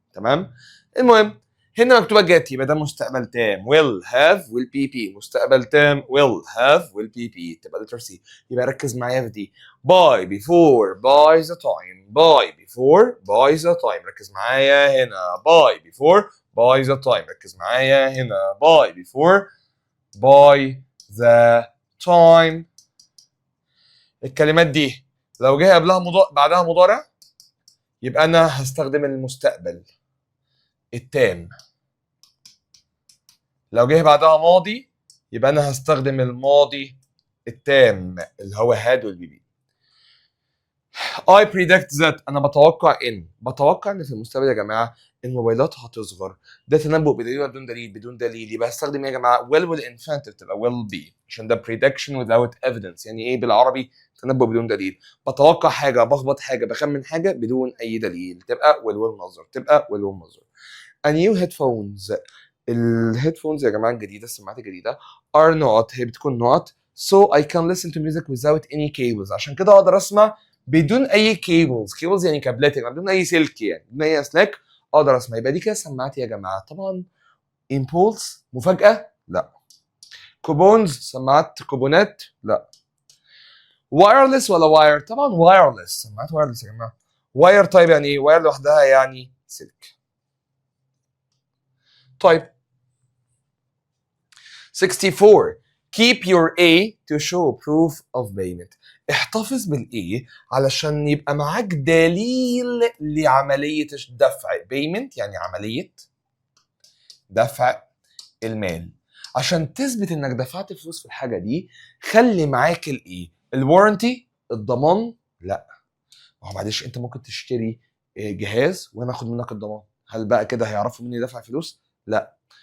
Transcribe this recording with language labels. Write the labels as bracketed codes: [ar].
[ar] تمام؟ المهم هنا مكتوبه جت يبقى ده مستقبل تام [en] will have will be [ar] مستقبل تام will have will be تبقى letter C. يبقى ركز معايا في دي [en] by before by the time by before by the time. [ar] ركز معايا هنا [en] by before by the time. [ar] ركز معايا هنا [en] by before by the time. [ar] الكلمات دي لو جه قبلها بعدها مضارع يبقى انا هستخدم المستقبل التام، لو جه بعدها ماضي يبقى انا هستخدم الماضي التام اللي هو [en] had will be. I predict that [ar] انا بتوقع ان في المستقبل يا جماعه الموبايلات هتصغر. ده تنبؤ بدليل ولا بدون دليل؟ بدون دليل. يبقى هستخدم ايه يا جماعه؟ will والinfinitive تبقى will be عشان ده [en] prediction without evidence. [ar] يعني ايه بالعربي؟ تنبؤ بدون دليل. بتوقع حاجه، بخبط حاجه، بخمن حاجه بدون اي دليل تبقى will والمصدر تبقى will والمصدر. [en] A new headphones [ar] الهيدفونز يا جماعه الجديده السماعات الجديده [en] are not [ar] هي بتكون [en] not so I can listen to music without any cables. [ar] عشان كده اقدر اسمع بدون اي كيبلز يعني كابلات يعني بدون اي سلك يعني بدون اي اسلاك اقدر اسمع. يبقى دي كده سماعات يا جماعه. طبعا امبولس مفاجاه لا. كوبونز سماعات كوبونات لا. وايرلس ولا واير؟ طبعا وايرلس سماعات وايرلس يا جماعه. واير طيب يعني ايه؟ واير لوحدها يعني سلك. طيب [en] 64 keep your A to show proof of payment. [ar] احتفظ بالA علشان يبقى معاك دليل لعملية الدفع. payment يعني عملية دفع المال. عشان تثبت انك دفعت فلوس في الحاجة دي خلي معاك الA. الوارنتي الضمان لا. ما هو معلش انت ممكن تشتري جهاز وانا اخد منك الضمان، هل بقى كده هيعرفوا مني دفع فلوس؟ لا.